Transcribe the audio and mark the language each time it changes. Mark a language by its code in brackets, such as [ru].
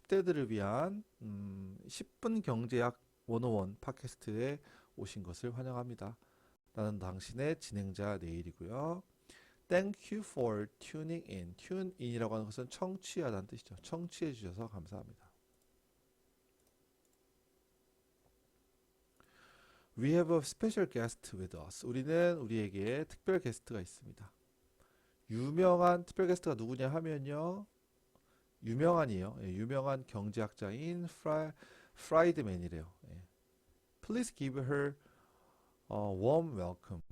[ko] 10대들을 위한 10분 경제학 101 팟캐스트에 오신 것을 환영합니다. 나는 당신의 진행자 네일이고요. [en] Thank you for tuning in. [ko] Tune in이라고 하는 것은 청취하다는 뜻이죠. 청취해 주셔서 감사합니다. [en] We have a special guest with us. [ko] 우리에게 특별 게스트가 있습니다. 유명한 특별 게스트가 누구냐 하면요. 유명한이에요. 예, 유명한 경제학자인 프라이드맨이래요. 예. [en] Please give her a warm welcome.